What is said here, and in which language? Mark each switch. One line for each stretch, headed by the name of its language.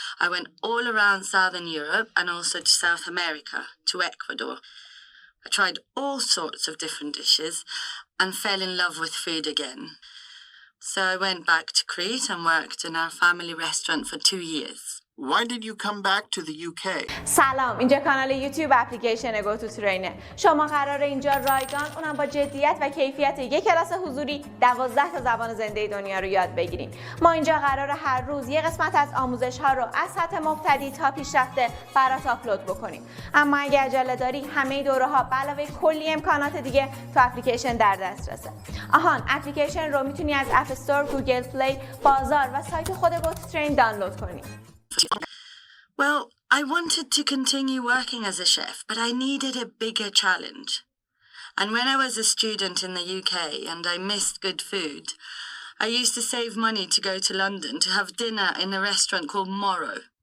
English: I went all around Southern Europe and also to South America, to Ecuador. I tried all sorts of different dishes and fell in love with food again. So I went back to Crete and worked in our family restaurant for 2 years. Why did you come back to the UK?
Persian: سلام، اینجا کانال یوتیوب اپلیکیشن گوتوترینه. شما قراره اینجا رایگان اونم با جدیت و کیفیت یک کلاس حضوری 12 تا زبان زنده دنیا رو یاد بگیریم. ما اینجا قراره هر روز یک قسمت از آموزش ها رو از سطح مبتدی تا پیشرفته برات آپلود بکنیم. اما اگه عجله داری همه دوره ها به علاوه کلی امکانات دیگه تو اپلیکیشن در دسترسه. آهان، اپلیکیشن رو میتونی از اپ استور، گوگل پلی، بازار و سایت خود گوتوترین دانلود کنی.
English: Well, I wanted to continue working as a chef, but I needed a bigger challenge. And when I was a student in the UK and I missed good food, I used to save money to go to London to have dinner in a restaurant called Morrow.